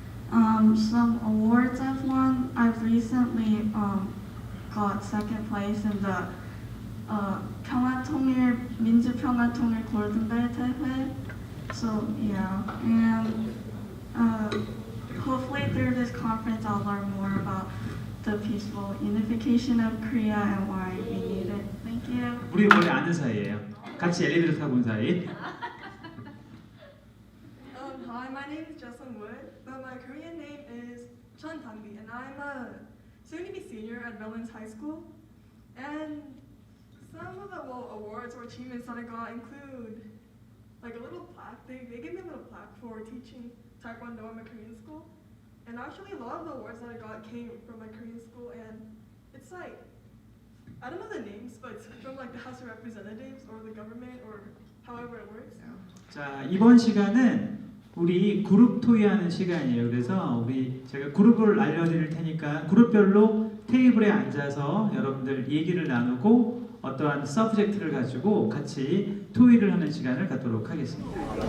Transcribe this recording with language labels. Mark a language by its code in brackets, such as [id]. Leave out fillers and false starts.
[en] Some awards I've won, I've recently got second place in the 평화통일, 민주평화통일 골든벨 대회. So yeah, and hopefully through this conference I'll learn more about the peaceful unification of Korea and why we need it. Thank you. [ko] 우리 원래 아는 사이예요. 같이 엘리베이터 타고 온 사이. [en] Hi, my name is Jesselyn Wood, but my Korean name is Chun Tanbi, and I'm a soon-to-be senior at Mellons High School. And some of the awards or achievements that I got include like a little plaque. They gave me a little plaque for teaching Taekwondo at my Korean school. And actually a lot of the awards that I got came from my Korean school, and it's like, I don't know the names, but it's from like the House of Representatives or the government or however it works. [ko] 자, 이번 시간은 우리 그룹 토의하는 시간이에요. 그래서 제가 그룹을 알려드릴 테니까 그룹별로 테이블에 앉아서 여러분들 얘기를 나누고 어떠한 서브젝트를 가지고 같이 토의를 하는 시간을 갖도록 하겠습니다.